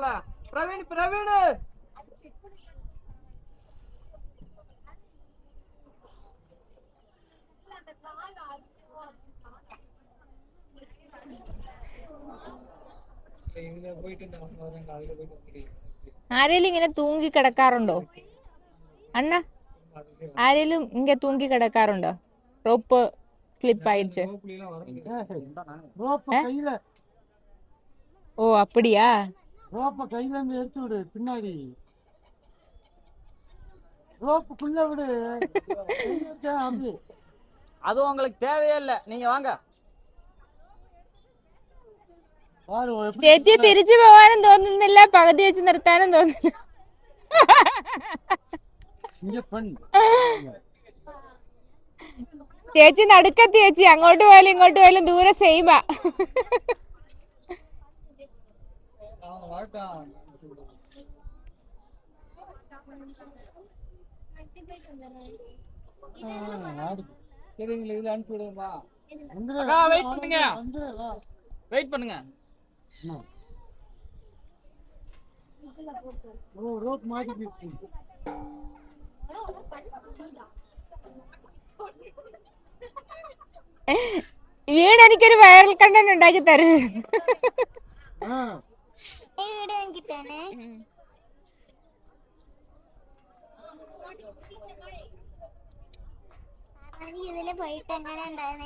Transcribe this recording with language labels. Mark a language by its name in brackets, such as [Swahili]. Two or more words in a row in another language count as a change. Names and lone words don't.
[Tamil] பிரவீன் பிரவீன் இங்க போயிட்டு வரேன் காலையில போயிட்டு [Malayalam] ആരെങ്കിലും ഇങ്ങനെ തൂങ്ങി കിടക്കാറുണ്ടോ അണ്ണ? ആരെങ്കിലും ഇങ്ങനെ തൂങ്ങി കിടക്കാറുണ്ടോ? [English] rope slip [Malayalam] ആയിடுச்சு. [Tamil] ரோப்ப கையில ஓ அப்படியா? ரோப்ப கையில இருந்து எடுத்து விடு, பின்னாடி ரோப்புக்குள்ள விடு. அப்படி அது உங்களுக்கு தேவையே இல்லை, நீங்க வாங்க. பாரு [Malayalam] ചേച്ചി തിരിച്ചു പോകാനും തോന്നുന്നില്ല, പകുതി വെച്ച് നിർത്താനും തോന്നുന്നില്ല. [Tamil] இங்க பண்ணு. [Malayalam] ചേച്ചി നടുക്കെത്തി ചേച്ചി, അങ്ങോട്ട് പോയാലും ഇങ്ങോട്ട് പോയാലും ദൂരെ സെയിമാ. [Tamil] சரிங்களா, இதுல அனுப்பி விடுமா? அக்கா வெயிட் பண்ணுங்க, வெயிட் பண்ணுங்க. ரோப் மாட்டி [Malayalam] വീട് എനിക്കൊരു [English] viral content [Malayalam] ഉണ്ടാക്കി തരും. വീട് വാങ്ങിട്ടേനെ ഇതില് പോയിട്ട് എങ്ങനെ ഉണ്ടായിരുന്നു?